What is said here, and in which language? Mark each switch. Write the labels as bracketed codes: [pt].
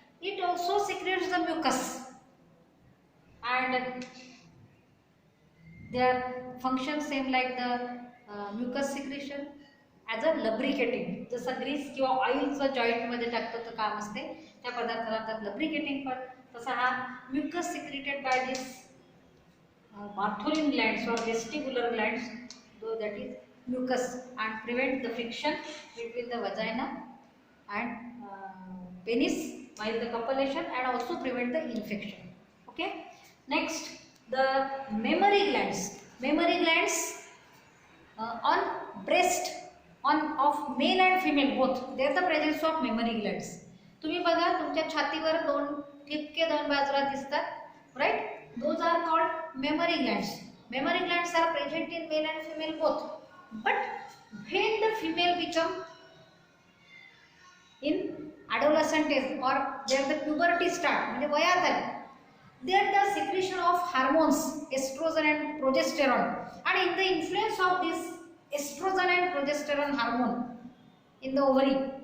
[en] It also secretes the mucus and their function same like the mucus secretion as a lubricating. [mr] जसं Greece किंवा ऑइलचं जॉईंटमध्ये टाकतो तर काम असते त्या पदार्थाला तर लब्रिकेटिंग. पण तसा हा [en] Mucus secreted by this Bartholin glands or vestibular glands, though that is mucus, and prevent the friction between the vagina and penis while the copulation, and also prevent the infection. Okay. Next, the mammary glands. Mammary glands on breast of male and female both. There the presence of mammary glands. [mr] तुम्ही बघा तुमच्या छातीवर दोन ठिपके दोन बाजूला दिसतात, right? [en] Those are called mammary glands. Mammary glands are present in male and female both. But when the female become in adolescent age or where the puberty start, [mr] म्हणजे वयात आली, [en] there the secretion of hormones estrogen and progesterone, and in the influence of this estrogen and progesterone hormone in the ovary,